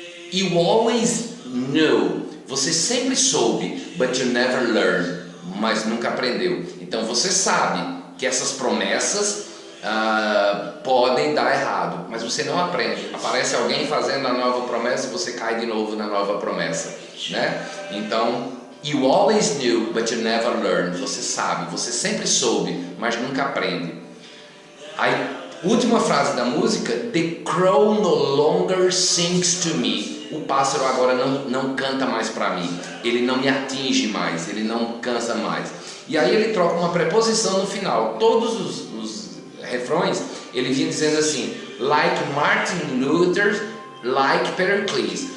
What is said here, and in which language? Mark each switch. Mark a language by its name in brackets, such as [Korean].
[English] You always knew. [Portuguese] Você sempre soube, [English] but you never learned. [Portuguese] Mas nunca aprendeu. Então você sabe que essas promessas podem dar errado, mas você não aprende. Aparece alguém fazendo a nova promessa e você cai de novo na nova promessa, né? [English] Então, you always knew, but you never learned. [Portuguese] Você sabe, você sempre soube, mas nunca aprende. A última frase da música: [English] The crow no longer sings to me. [Portuguese] O pássaro agora não canta mais para mim. Ele não me atinge mais, ele não cansa mais. E aí ele troca uma preposição no final. Todos os refrões ele vinha dizendo assim: [English] like Martin Luther, like Pericles.